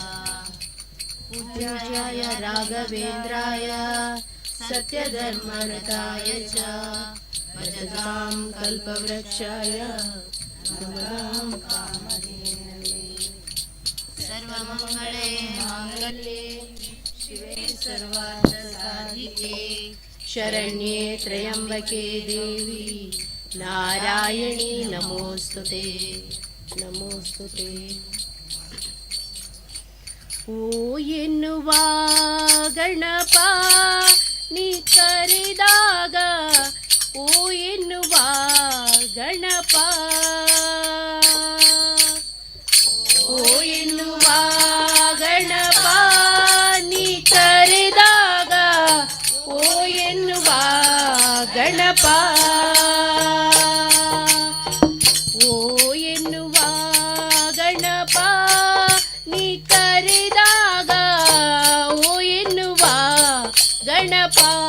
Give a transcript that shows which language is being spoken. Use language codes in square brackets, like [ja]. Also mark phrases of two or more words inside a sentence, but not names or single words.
[sa] पूज्याय राघवेन्द्राय सत्यधर्मरताय च भजतां कल्पवृक्षाय नमतां कामधेनवे। सर्वमङ्गले माङ्गल्ये शिवे सर्वार्थसाधिके शरण्ये त्र्यम्बके देवी नारायणी नमोस्तुते नमोस्तुते। [kn] ಓ ಎನ್ನುವ ಗಣಪ ನೀ ಕರೆದಾಗ ಓ ಎನ್ನುವ ಗಣಪ ಓ ಎನ್ನುವ ಗಣಪ ನೀ ಕರೆದಾಗ ಓ ಎನ್ನುವ ಗಣಪ ಓ ಎನ್ನುವ ಗಣಪ ನೀ ಕರೆದಾಗ ಓ ಎನ್ನುವ ಗಣಪ